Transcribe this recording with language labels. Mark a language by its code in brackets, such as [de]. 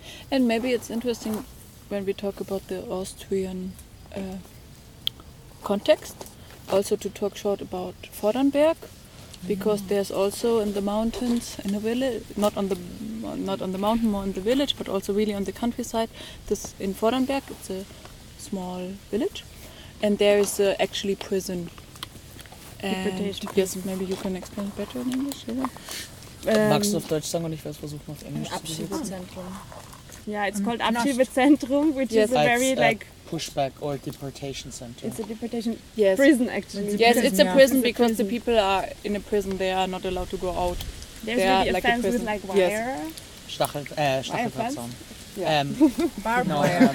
[en] And maybe it's interesting when we talk about the Austrian context, also to talk short about Vordernberg, because there's also in the mountains, in a village, not on the mountain, more in the village, but also really on the countryside, this in Vordernberg, it's a small village, and there is actually prison. And yes, maybe you can explain better in English. [de] Magst du auf Deutsch sagen und ich werde versuchen auf Englisch zu sagen. [en] Yeah, it's called Abschiebezentrum, which is a very like pushback or deportation center. It's a deportation prison, actually. It's a prison because the people are in a prison. They are not allowed to go out. There's a fence with barbed wire.